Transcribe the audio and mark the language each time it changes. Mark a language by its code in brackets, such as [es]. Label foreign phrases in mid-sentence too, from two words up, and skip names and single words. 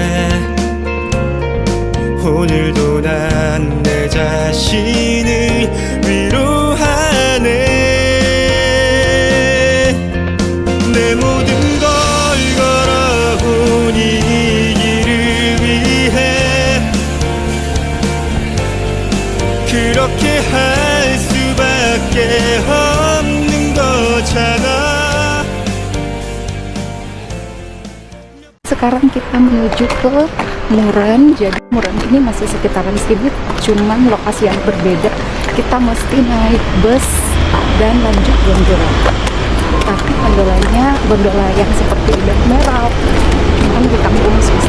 [ko] 오늘도 난 내 자신을 위로하네 내 모든 걸 걸어온 이 길을 위해 그렇게 할 수밖에 없는 거잖아. [id] Sekarang kita menuju ke Muren. Jadi Muren ini masih sekitaran sini, cuman lokasi yang berbeda. Kita mesti naik bus dan lanjut gondola. Tapi gondola yang seperti Udan Merah, cuman di kampung Swiss.